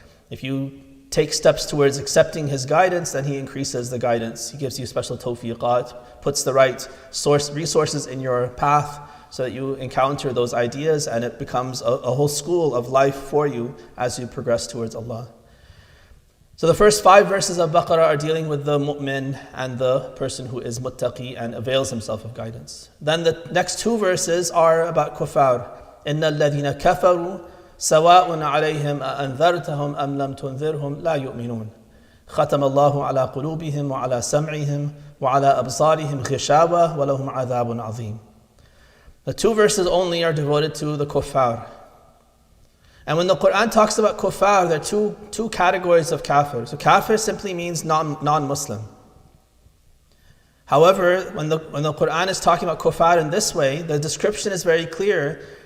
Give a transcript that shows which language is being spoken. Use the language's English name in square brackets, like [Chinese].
[English] If you take steps towards accepting His guidance, then He increases the guidance. He gives you special tawfiqat, puts the right resources in your path, so that you encounter those ideas and it becomes a whole school of life for you as you progress towards Allah. So the first 5 verses of Baqarah are dealing with the mu'min and the person who is muttaqi and avails himself of guidance. Then the next 2 verses are about kuffar. [Arabic] إِنَّ الَّذِينَ كَفَرُوا سَوَاءٌ عَلَيْهِمْ أَأَنذَرْتَهُمْ أَمْ لَمْ تُنذِرْهُمْ لَا يُؤْمِنُونَ ختم الله على قلوبهم وعلى سمعهم وعلى أبصارهم غشاوة ولهم عذاب عظيم. [English] The 2 verses only are devoted to the kuffar. And when the Quran talks about kuffar, there are two categories of kafir. So kafir simply means non-Muslim. However, when the Quran is talking about kuffar in this way, the description is very clear.